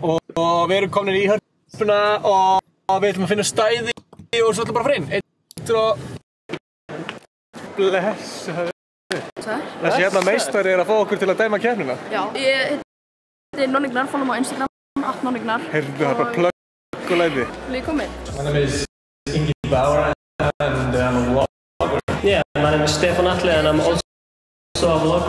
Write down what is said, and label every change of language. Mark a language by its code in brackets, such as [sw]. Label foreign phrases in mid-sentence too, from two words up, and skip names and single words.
[is] Og við erum komin í hörpuna og við ætlum að finna stæði og svo ætlum bara frá inn. Eitt og... Blessaður. Þessi hérna meistari að fá okkur til að dæma keppnina. Já, ég heiti Nonnignar, follow mig á Instagram, @Nonnignar. Heyrðu, það er bara plögg og læti. Vil ég koma inn? [en] My name is Ingi Bauer and I'm a vlogger. Yeah, my name is Stefan Atli and I'm also a vlogger.